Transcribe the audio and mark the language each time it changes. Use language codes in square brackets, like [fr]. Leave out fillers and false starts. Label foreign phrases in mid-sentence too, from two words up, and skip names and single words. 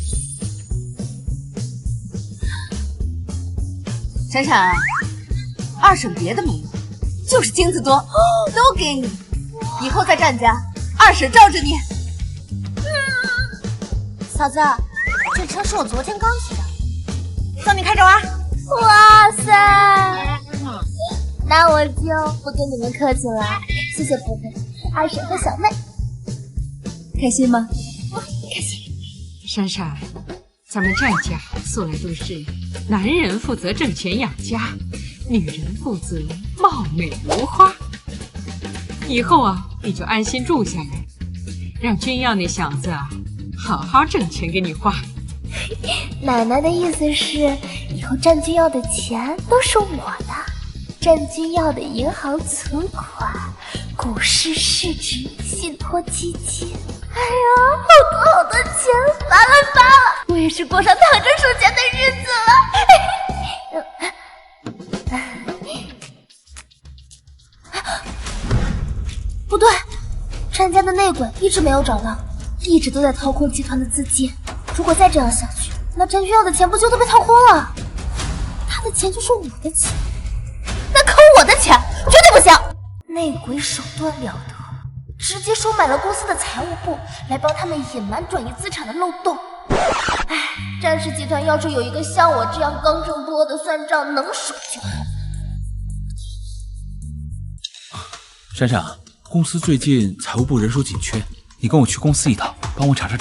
[zh] 闪闪，二婶别的没有，就是金子多，都给你。以后在战家，二婶罩着你。嫂子，这车是我昨天刚骑的，送你开着玩。哇塞！那我就不跟你们客气了，謝謝婆婆、二嬸和小妹。開心嗎？開心。閃閃，咱們戰家素來都是男人負責掙錢養家，女人負責貌美如花。以後啊，你就安心住下來，讓君耀那小子啊，好好掙錢給你花。奶奶的意思是，以後戰君耀的錢都是我的，戰君耀的銀行存款、股市市值、信託基金，哎呀，好多錢，发了！我也是過上躺着數錢的日子了。不对，戰家的內鬼一直沒有找到，一直都在掏空集團的資金。如果再這樣下去，那戰君耀的錢不就都被掏空了？他的錢就是我的錢，那摳我的錢絕對不行！內鬼手段了得，直接收買了公司的財務部，來幫他們隱瞞轉移資產的漏洞。唉，戰氏集團要是有一個像我這樣剛正不阿的算賬能手就好。閃閃，公司最近財務部人手緊缺，你跟我去公司一趟，幫我查查賬。